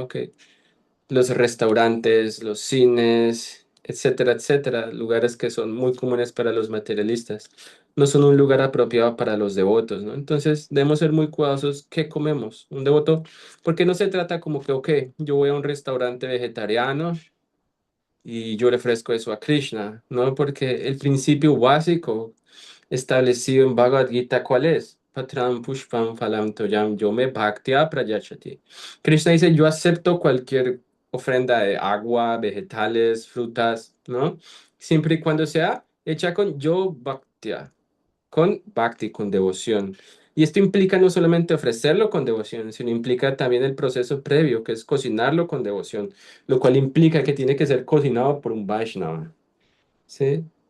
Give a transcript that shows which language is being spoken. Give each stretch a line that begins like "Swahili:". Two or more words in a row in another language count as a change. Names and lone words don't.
Spanish: Que los restaurantes, los cines, etcétera, etcétera, lugares que son muy comunes para los materialistas, no son un lugar apropiado para los devotos, ¿no? Entonces, debemos ser muy cuidadosos qué comemos. Un devoto, porque no se trata como que, ok, yo voy a un restaurante vegetariano y yo le ofrezco eso a Krishna, ¿no? Porque el principio básico establecido en Bhagavad Gita, ¿cuál es?
Sanskrit: Patram pushpam phalam toyam yome bhaktya prayachati.
Spanish: Krishna dice, yo acepto cualquier ofrenda de agua, vegetales, frutas, ¿no? Siempre y cuando sea hecha con
Sanskrit: yo bhaktya,
Spanish: con bhakti, con devoción. Y esto implica no solamente ofrecerlo con devoción, sino implica también el proceso previo, que es cocinarlo con devoción, lo cual implica que tiene que ser cocinado por un Vaishnava, ¿sí?